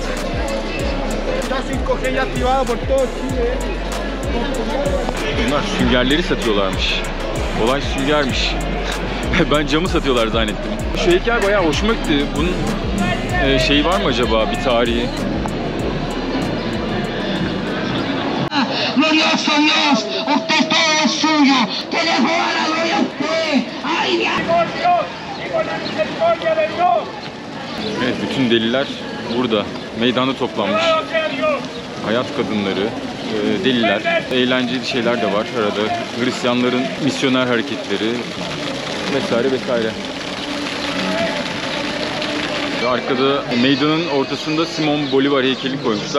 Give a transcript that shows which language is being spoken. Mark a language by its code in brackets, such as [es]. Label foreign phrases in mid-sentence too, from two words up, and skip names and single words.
[tr] Bunlar süngerleri satıyorlarmış. Olay süngermiş. Ben camı satıyorlar zannettim. Şu heykel bayağı hoşuma gitti. Bunun şeyi var mı acaba, bir tarihi? [es] Glorioso Dios, usted todo es suyo, que dejó a la gloria a usted. ¡Ay, Dios! [tr] Evet, bütün deliler burada. Meydanda toplanmış. Hayat kadınları, deliler, eğlenceli şeyler de var arada. Hristiyanların misyoner hareketleri vesaire. Arkada meydanın ortasında Simon Bolivar heykelini koymuşlar.